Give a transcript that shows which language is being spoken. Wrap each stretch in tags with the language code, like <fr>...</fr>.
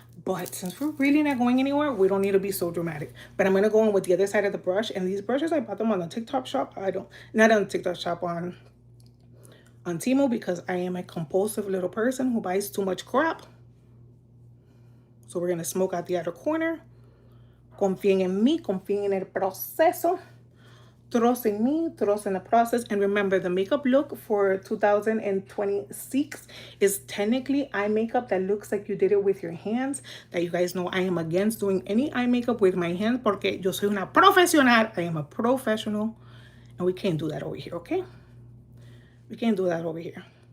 <en>But since we're really not going anywhere, we don't need to be so dramatic. But I'm going to go in with the other side of the brush. And these brushes, I bought them on the TikTok shop. Not on the TikTok shop, on on Temu because I am a compulsive little person who buys too much crap. So we're going to smoke out the outer corner.</en> <es>Confíen en mí, confíen en el proceso.</es> <en>Trust in me, trust in the process. And remember, the makeup look for 2026 is technically eye makeup that looks like you did it with your hands. That you guys know I am against doing any eye makeup with my hands</en> <es>porque yo soy una profesional.</es> <en>I am a professional. And we can't do that over here, okay? We can't do that over here.</en>